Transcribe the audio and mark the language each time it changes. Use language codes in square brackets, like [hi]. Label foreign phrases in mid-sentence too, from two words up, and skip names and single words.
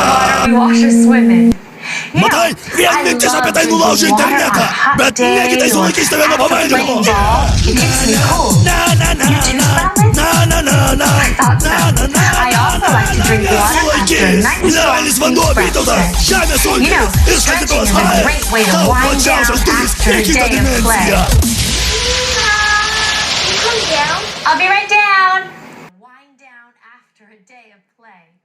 [lt] Matai, vien mintis apie tai nulaužė internetą, bet negi tai sulaikys tave nuo pavaldymo. Nesulaikys! Mineralinis vanduo Vytautas, žemės sultys ir šaldytuvas HR. Tau plačiausias durys į kitą dimensiją. [en] I'll be right down. Wind down after a day of play.